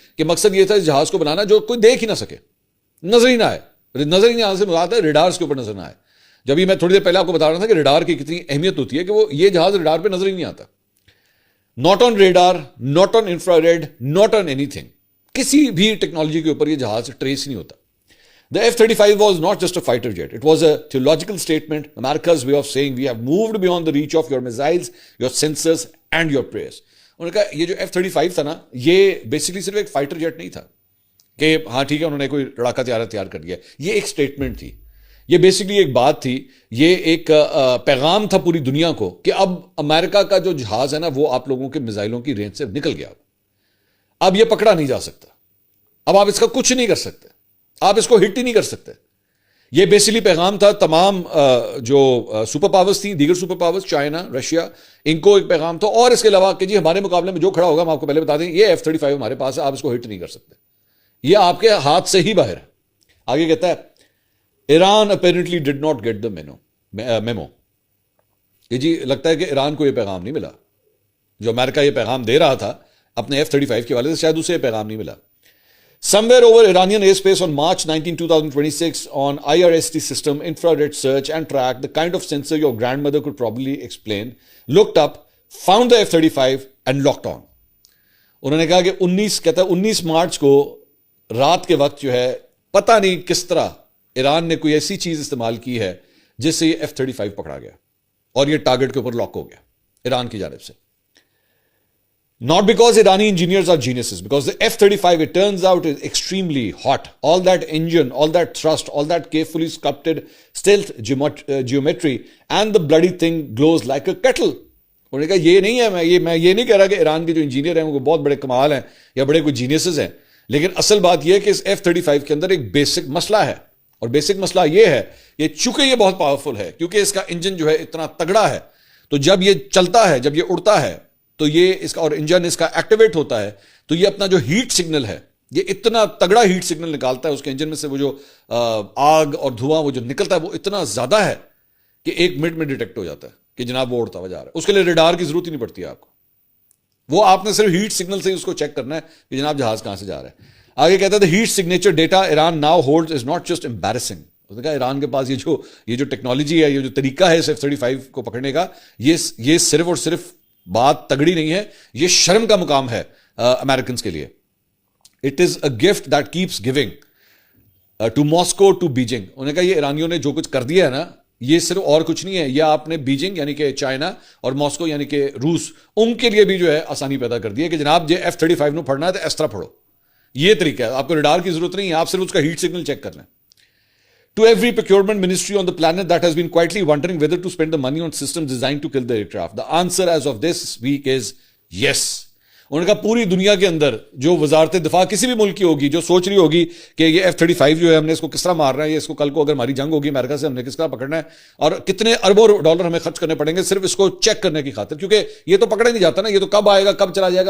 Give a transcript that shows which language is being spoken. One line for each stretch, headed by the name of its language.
Urdu: کہ مقصد یہ تھا اس جہاز کو بنانا جو کوئی دیکھ ہی نہ سکے, نظر ہی نہ آئے. نظر ہی نہیں آنے سے مراد ہے ریڈارز کے اوپر نظر نہ آئے. جب یہ میں تھوڑی دیر پہلے آپ کو بتا رہا تھا کہ ریڈار کی کتنی اہمیت ہوتی ہے کہ وہ یہ جہاز ریڈار پہ نظر ہی نہیں آتا.
English: Not on radar, not on infrared, not on anything.
Urdu: کسی بھی ٹیکنالوجی کے اوپر یہ جہاز ٹریس نہیں ہوتا.
English: The F-35 was not just a fighter jet. It was a theological statement, America's way of saying we have moved beyond the reach of your missiles, your sensors and your prayers.
Urdu: انہوں نے کہا یہ جو F-35 تھا نا یہ basically صرف ایک فائٹر جیٹ نہیں تھا کہ ہاں ٹھیک ہے انہوں نے کوئی لڑاکا طیارہ تیار کر دیا. یہ ایک اسٹیٹمنٹ تھی, یہ بیسکلی ایک بات تھی, یہ ایک پیغام تھا پوری دنیا کو کہ اب امریکہ کا جو جہاز ہے نا وہ آپ لوگوں کے میزائلوں کی رینج سے نکل گیا. اب یہ پکڑا نہیں جا سکتا, اب آپ اس کا کچھ نہیں کر سکتے, آپ اس کو ہٹ ہی نہیں کر سکتے. یہ بیسکلی پیغام تھا تمام جو سپر پاورز تھیں, دیگر سپر پاورز, چائنا, رشیا, ان کو ایک پیغام تھا. اور اس کے علاوہ کہ جی ہمارے مقابلے میں جو کھڑا ہوگا ہم آپ کو پہلے بتا دیں یہ F-35 ہمارے پاس ہے, آپ اس کو ہٹ نہیں کر سکتے, یہ آپ کے ہاتھ سے ہی باہر ہے. آگے کہتا ہے
English: Iran apparently did not get the memo.
Urdu: یہ جی لگتا ہے کہ ایران کو یہ پیغام نہیں ملا جو امریکہ یہ پیغام دے رہا تھا اپنے F-35 کے حوالے سے, شاید اسے یہ پیغام نہیں ملا.
English: Somewhere over Iranian airspace on March 19, 2026 on IRST system, infrared search and track, the kind of sensor your grandmother could probably explain, looked up, found the F-35 and locked on.
Urdu: انہوں نے کہا کہ 19 مارچ کو رات کے وقت جو ہے پتہ نہیں کس طرح ایران نے کوئی ایسی چیز استعمال کی ہے جس سے یہ F-35 پکڑا گیا اور یہ ٹارگٹ کے اوپر لاک ہو گیا ایران کی جانب سے.
English: Not because Irani engineers are geniuses, because the F-35, it turns out, is extremely hot. All that engine, all that thrust, all that carefully sculpted stealth geometry, and the bloody thing glows like a kettle.
Urdu: انہوں نے کہا یہ نہیں ہے, میں یہ نہیں کہہ رہا کہ ایران کے جو انجینئر ہیں وہ بہت بڑے کمال ہیں یا بڑے کوئی جینیسز ہیں, لیکن اصل بات یہ ہے کہ اس F-35 کے اندر ایک بیسک مسئلہ ہے, اور بیسک مسئلہ یہ ہے یہ چونکہ یہ بہت پاورفل ہے, کیونکہ اس کا انجن جو ہے اتنا تگڑا ہے, تو جب یہ چلتا ہے, جب یہ اڑتا ہے تو یہ اس کا اور انجن اس کا ایکٹیویٹ ہوتا ہے تو یہ اپنا جو ہیٹ سگنل ہے یہ اتنا تگڑا ہیٹ سگنل نکالتا ہے اس کے انجن میں سے, وہ جو آگ اور دھواں وہ جو نکلتا ہے وہ اتنا زیادہ ہے کہ 1 منٹ میں ڈیٹیکٹ ہو جاتا ہے کہ جناب وہ اڑتا ہوا جا رہا ہے. اس کے لیے ریڈار کی ضرورت ہی نہیں پڑتی ہے آپ کو, وہ آپ نے صرف ہیٹ سگنل سے ہی اس کو چیک کرنا ہے کہ جناب جہاز کہاں سے جا رہا ہے. آگے کہتا ہے
English: the heat signature data Iran now holds is not just embarrassing.
Urdu: اس نے کہا ایران کے پاس یہ جو ٹیکنالوجی ہے, یہ جو طریقہ ہے F-35 کو پکڑنے کا, یہ صرف اور صرف بات تگڑی نہیں ہے, یہ شرم کا مقام ہے امریکنز کے لیے.
English: It is a gift that keeps giving to Moscow to Beijing.
Urdu: انہوں نے کہا یہ ایرانیوں نے جو کچھ کر دیا ہے نا یہ صرف اور کچھ نہیں ہے, یہ آپ نے بیجنگ یعنی کہ چائنا اور ماسکو یعنی کہ روس, ان کے لیے بھی جو ہے آسانی پیدا کر دی ہے کہ جناب یہ F-35 نو پڑھنا ہے تو اس طرح پڑھو. یہ طریقہ ہے, آپ کو ریڈار کی ضرورت نہیں ہے, آپ صرف اس کا ہیٹ سگنل چیک کرنا ہے.
English: To every procurement ministry on the planet that has been quietly wondering whether to spend the money on systems designed to kill the aircraft, the answer as of this week is yes.
Urdu: انہوں نے کہا پوری دنیا کے اندر جو وزارت دفاع کسی بھی ملک کی ہوگی جو سوچ رہی ہوگی کہ یہ F-35 جو ہے ہم نے اس کو کس طرح مارنا ہے, یہ اس کو کل کو اگر ہماری جنگ ہوگی امریکہ سے ہم نے کس طرح پکڑنا ہے, اور کتنے اربوں ڈالر ہمیں خرچ کرنے پڑیں گے صرف اس کو چیک کرنے کی خاطر, کیونکہ یہ تو پکڑا نہیں جاتا نا, یہ تو کب آئے گا کب چلا جائے گا.